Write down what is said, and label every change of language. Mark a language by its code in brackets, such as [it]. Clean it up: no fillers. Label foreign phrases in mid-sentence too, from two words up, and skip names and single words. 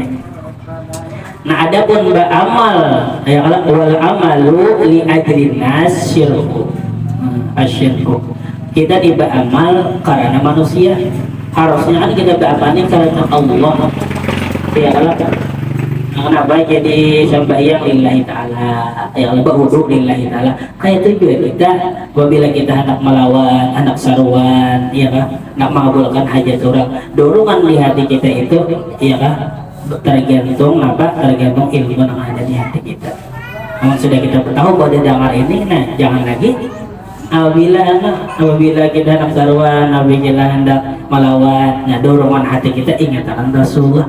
[bjn] Nah, adapun beramal ya kalau [ar] والعمل لأجل الناس شرك. [bjn] Asyirku. Kita beramal karena manusia. Harusnya kan kita beramal karena Allah. Ya kalau kenapa jadi sembahyang [ar] لله تعالى, [bjn] ya Allah berwudu [ar] لله تعالى. [bjn] Kayak itu juga kita apabila kita hendak melawan, hendak saruan, ya kan, nak mengabulkan hajat orang, dorongan di hati kita itu, ya kan, tergantung ilmu yang ada di hati kita. Namun sudah kita tahu bahwa di dalam ini, nah jangan lagi apabila kita hendak saruan, apabila hendak melawan, nah dorongan hati kita ingatan Rasulullah.